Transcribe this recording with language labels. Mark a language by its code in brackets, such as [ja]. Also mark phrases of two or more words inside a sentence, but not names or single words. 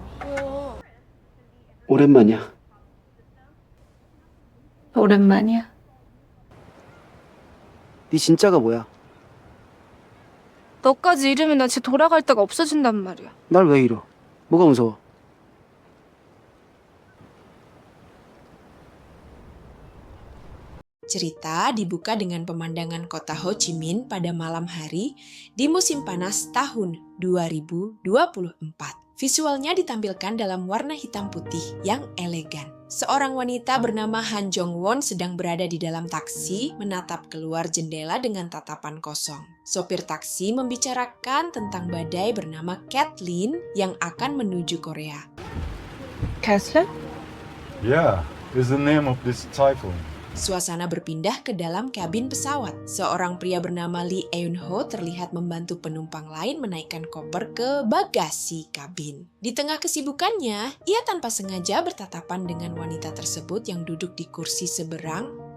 [ko] 오랜만이야. 오랜만이야. 네 진짜가 뭐야? 너까지 이러면 나 진짜 돌아갈 데가 없어진단 말이야. 날 왜 잃어? 뭐가 무서워? [id] Cerita dibuka dengan pemandangan kota Ho Chi Minh pada malam hari di musim panas tahun 2024. Visualnya ditampilkan dalam warna hitam putih yang elegan. Seorang wanita bernama Han Jong Won sedang berada di dalam taksi menatap keluar jendela dengan tatapan kosong. Sopir taksi membicarakan tentang badai bernama Kathleen yang akan menuju Korea. [en] Kathleen? Yeah, is the name of this typhoon. [id] Suasana berpindah ke dalam kabin pesawat. Seorang pria bernama Lee Eun-ho terlihat membantu penumpang lain menaikkan koper ke bagasi kabin. Di tengah kesibukannya, ia tanpa sengaja bertatapan dengan wanita tersebut yang duduk di kursi seberang.